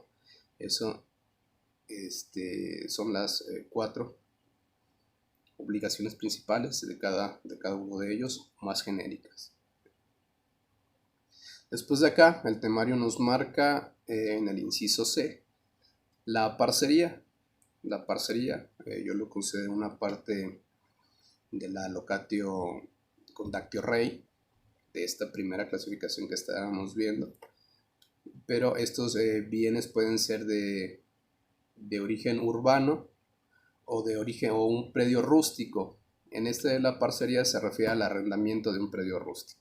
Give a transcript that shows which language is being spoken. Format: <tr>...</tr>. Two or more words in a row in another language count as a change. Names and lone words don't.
<es>Eso son las 4 obligaciones principales de cada uno de ellos, más genéricas. Después de acá, el temario nos marca en el inciso C la parcería. La parcería, yo lo considero una parte de la</es> <la>locatio condactio rei,</la> <es>de esta primera clasificación que estábamos viendo. Pero estos bienes pueden ser de origen urbano o de origen o un predio rústico. En este de la parcería se refiere al arrendamiento de un predio rústico.</es>